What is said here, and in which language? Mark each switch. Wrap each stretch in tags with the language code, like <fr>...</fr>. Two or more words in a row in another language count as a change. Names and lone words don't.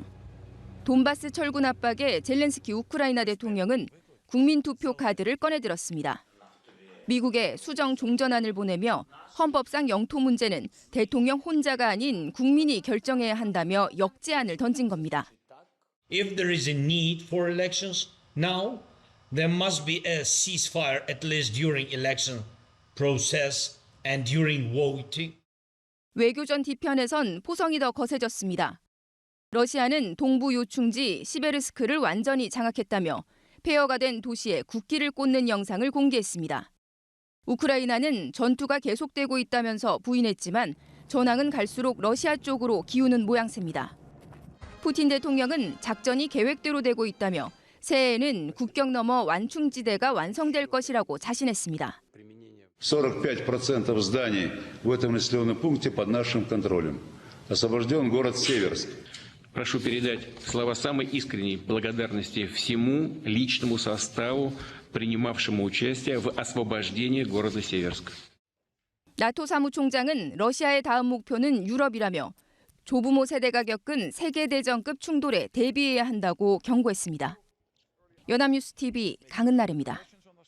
<ko>돈바스 철군 압박에 젤렌스키 우크라이나 대통령은 국민투표 카드를 꺼내들었습니다. 미국에 수정 종전안을 보내며 헌법상 영토 문제는 대통령 혼자가 아닌 국민이 결정해야 한다며 역제안을 던진 겁니다.</ko> <en>If there is a need for elections now, there must be a ceasefire at least during election process and during voting.</en> <ko>외교전 뒤편에선 포성이 더 거세졌습니다. 러시아는 동부 요충지 시베르스크를 완전히 장악했다며 폐허가 된 도시에 국기를 꽂는 영상을 공개했습니다. 우크라이나는 전투가 계속되고 있다면서 부인했지만 전황은 갈수록 러시아 쪽으로 기우는 모양새입니다. 푸틴 대통령은 작전이 계획대로 되고 있다며 새해에는 국경 너머 완충지대가 완성될 것이라고 자신했습니다.</ko> <ru>45% зданий в этом населенном пункте под нашим контролем. Освобожден город Северск. Прошу передать слова самой искренней благодарности всему личному составу, принимавшему участие в освобождении города Северск.</ru> <ko>나토 사무총장은 러시아의 다음 목표는 유럽이라며 조부모 세대가 겪은 세계대전급 충돌에 대비해야 한다고 경고했습니다. 연합뉴스 TV 강은나래입니다.</ko>